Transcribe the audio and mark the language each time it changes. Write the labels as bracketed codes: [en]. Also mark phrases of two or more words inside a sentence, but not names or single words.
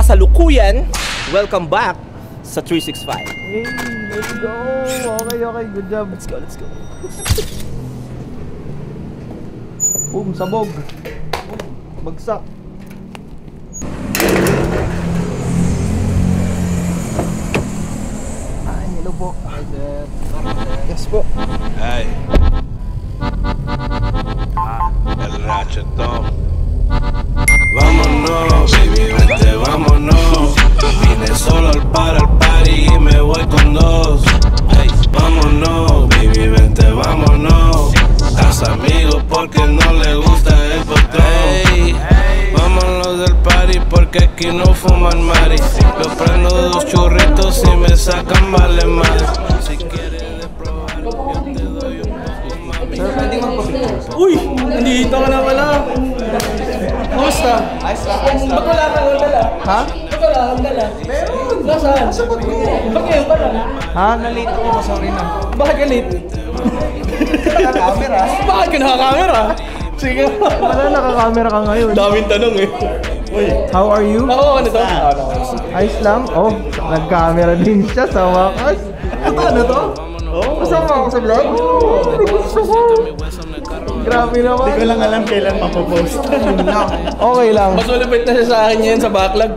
[tl] kasalukuyan, [en] welcome back sa 365. Hey, let's go! Okay, good job. Let's go. Boom, [tl] sabog. Bagsak. Ay, hello po. [en] Hi, sir. Yes po. [tl] Ay. [es] El rachetón. Vámonos, baby, vente, vámonos. Vine solo al party y me voy con dos. Hey, vámonos, baby, vente, vámonos. Casa amigos porque no le gusta el patrón. Hey, vámonos del party porque aquí no fuman mari. Yo prendo 2 churritos y me sacan vale madre. Si quieres de probar, yo te doy un poco, mami. [tl] Sir, pwede magpapicture. Uy! Nandito ka na pala. Kamusta? Ayos lang. Ba't wala kang dala? Ha? Ba't wala kang dala? Meron! Nasaan? Nasabot ko. Ba't ngayon pa lang? Ha? Nalito ko. Sorry na. Bakit galit? Naka-camera. Bakit ka nakakamera? Sige. Wala, naka-camera ka ngayon. Daming tanong eh. Uy. [en] How are you? [tl] Ako ano to? Ayos lang? Oh, nag-camera din siya sa wakas. Ano to? Oh, kasama ako sa vlog? Gusto ko. Grabe naman. Hindi ko lang alam kailan mapopost. Okay lang. Mas malapit na siya sa akin yan sa backlog.